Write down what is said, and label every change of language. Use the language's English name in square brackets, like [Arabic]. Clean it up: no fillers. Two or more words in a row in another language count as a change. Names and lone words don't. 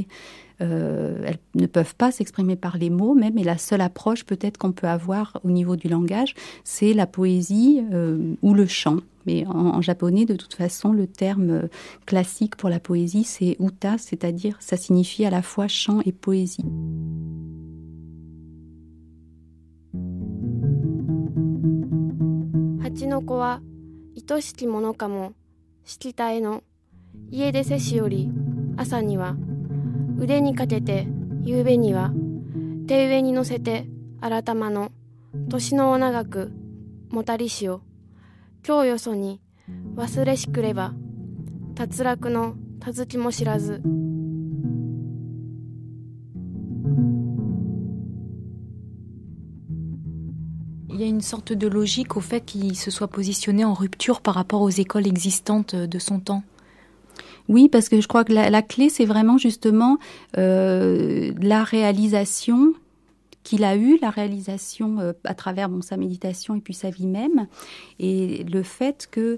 [French] Elles ne peuvent pas s'exprimer par les mots même, et la seule approche peut-être qu'on peut avoir au niveau du langage, c'est la poésie ou le chant. Mais en japonais, de toute façon, le terme classique pour la poésie, c'est uta, c'est-à-dire ça signifie à la fois chant et poésie. [Japanese] 蜂の子は愛しきものかもしきたえの家出せしより朝には腕にかけて夕べには手上に乗せて改まの年のお長くもたりしを今日よそに忘れしくれば脱落のたずきも知らず [French] Il y a une sorte de logique au fait qu'il se soit positionné en rupture par rapport aux écoles existantes de son temps. Oui, parce que je crois que la clé, c'est vraiment justement la réalisation qu'il a eue, la réalisation à travers sa méditation et puis sa vie même, et le fait que...